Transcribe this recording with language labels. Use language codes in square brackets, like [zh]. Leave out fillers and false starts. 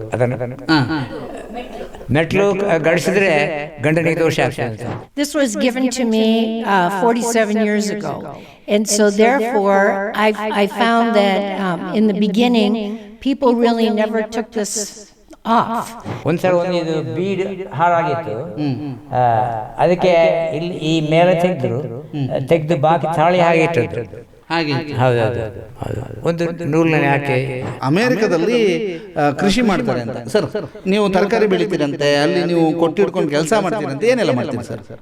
[kn] ಅದನ್ನು ಮೆಟ್ಲು ಗಡಿಸಿದ್ರೆ ಗಂಡನಿಗೆ ದೋಷ ಆಗ್ತದೆ. [en] This was given to me 47 years ago, and so therefore I found that in the beginning people really never took this off. [kn] ಒಂದ್ಸಲ ಇದು bead ಹಾಳಾಗಿತ್ತು, ಅದಕ್ಕೆ ಇಲ್ಲಿ ಈ ಮೇಲೆ ತೆಗೆದು ಬಾಕಿ ತಾಳಿ ಹಾಗೆ ಇಟ್ಟಿದ್ರು. ಹೌದೌದು, ಒಂದು ನೂಲನೆ ಹಾಕಿ. ಅಮೇರಿಕಾದಲ್ಲಿ ಕೃಷಿ ಮಾಡ್ತಾರೆ ಅಂತ ಸರ್, ನೀವು ತರಕಾರಿ ಬೆಳಿತೀರಂತೆ, ಅಲ್ಲಿ ನೀವು ಕೊಟ್ಟಿಡ್ಕೊಂಡು ಕೆಲಸ ಮಾಡ್ತೀರಂತೆ, ಏನೆಲ್ಲ ಮಾಡ್ತೀರಿ ಸರ್?